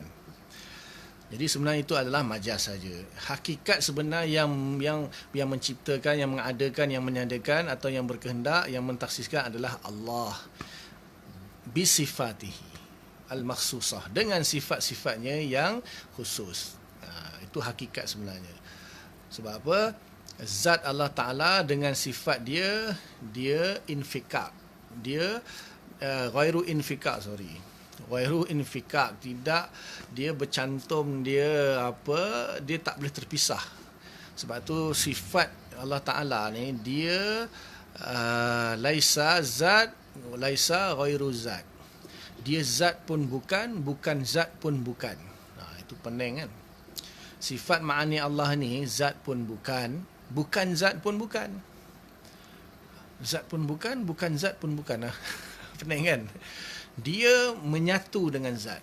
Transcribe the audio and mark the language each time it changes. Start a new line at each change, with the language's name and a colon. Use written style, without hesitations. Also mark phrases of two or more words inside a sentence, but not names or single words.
Malay: Jadi sebenarnya itu adalah majaz saja. Hakikat sebenar yang menciptakan, yang mengadakan, yang meniadakan atau yang berkehendak, yang mentaksiskan adalah Allah
Arabic: بصفاته المخصوصة,
Malay: dengan sifat-sifatnya yang khusus. Itu hakikat sebenarnya. Sebab apa? Zat Allah Ta'ala dengan sifat dia infikak. Dia
Arabic: غير انفكاك,
Malay: tidak dia bercantum, dia tak boleh terpisah. Sebab tu sifat Allah Ta'ala ni dia
Arabic: ليس ذات ليس غير ذات.
Malay: Dia zat pun bukan, bukan zat pun bukan. Itu pening kan. Sifat ma'ani Allah ni zat pun bukan, bukan zat pun bukan. Zat pun bukan, bukan zat pun bukan. Pening kan. Dia menyatu dengan zat.